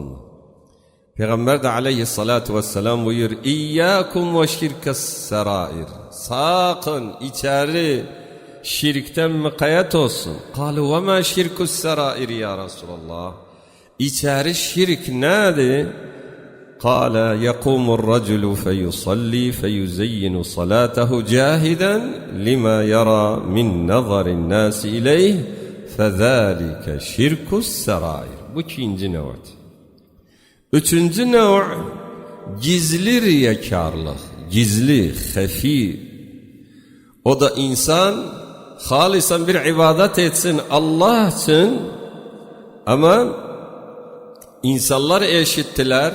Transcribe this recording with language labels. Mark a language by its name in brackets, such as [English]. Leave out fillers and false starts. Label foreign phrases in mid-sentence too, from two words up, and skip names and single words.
[Turkish] Peygamber de [Arabic] عليه الصلاة والسلام [Turkish] buyur, [Arabic] إياكم وشرك السرائر. [Turkish] Sakın içeri şirkten mukayet olsun. [Arabic] قالوا وما شرك السرائر يا رسول الله. [Turkish] İçeri şirk nedir? [Arabic] قال يقوم الرجل فيصلي فيزين صلاته جاهدا لما يرى من نظر الناس إليه فذلك شرك السرائر. [Turkish] Bu ikinci nev'd. Üçüncü nev' gizli riyakarlık. Gizli, hafi. O da insan halisan bir ibadet etsin Allah için, ama insanlar eşittiler.